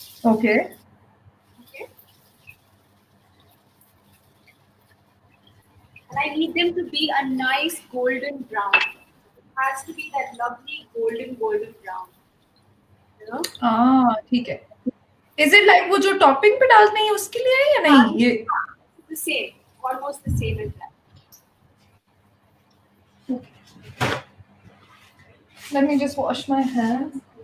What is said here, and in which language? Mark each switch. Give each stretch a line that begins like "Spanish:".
English: Okay. Okay. And I need them to be a nice golden brown. It has to be that lovely golden brown.
Urdu: ठीक है.
English: Is it like
Urdu: वो जो topping पे डालते हैं उसके लिए है या नहीं? ये
English: the same, almost the same as that. Okay. Let me just wash my hands.